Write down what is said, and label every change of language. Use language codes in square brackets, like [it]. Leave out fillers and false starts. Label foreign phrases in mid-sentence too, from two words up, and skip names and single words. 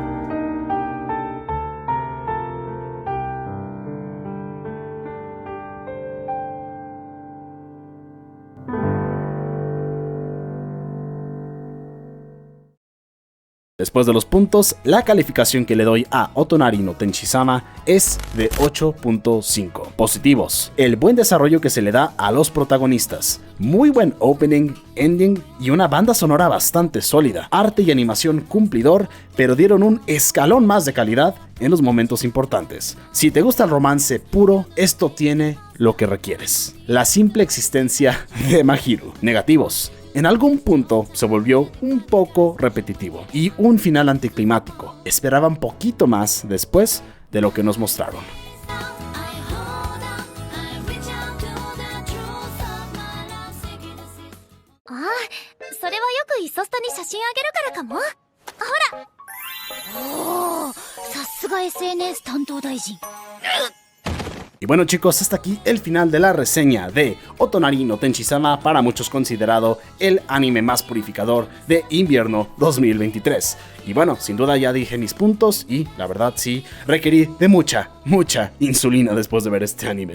[es] Después de los puntos, la calificación que le doy a Otonari no Tenshi-sama es de 8.5 positivos. El buen desarrollo que se le da a los protagonistas, muy buen opening, ending y una banda sonora bastante sólida. Arte y animación cumplidor, pero dieron un escalón más de calidad en los momentos importantes. Si te gusta el romance puro, esto tiene lo que requieres. La simple existencia de Mahiru. Negativos. En algún punto se volvió un poco repetitivo y un final anticlimático. Esperaba un poquito más después de lo que nos mostraron. [ja] それはよくイソスタに写真あげるからかも。ほら。おお、さすが SNS 担当大臣。 [es] Y bueno chicos, hasta aquí el final de la reseña de Otonari no Tenshi-sama, para muchos considerado el anime más purificador de invierno 2023. Y bueno, sin duda ya dije mis puntos y la verdad sí, requerí de mucha insulina después de ver este anime.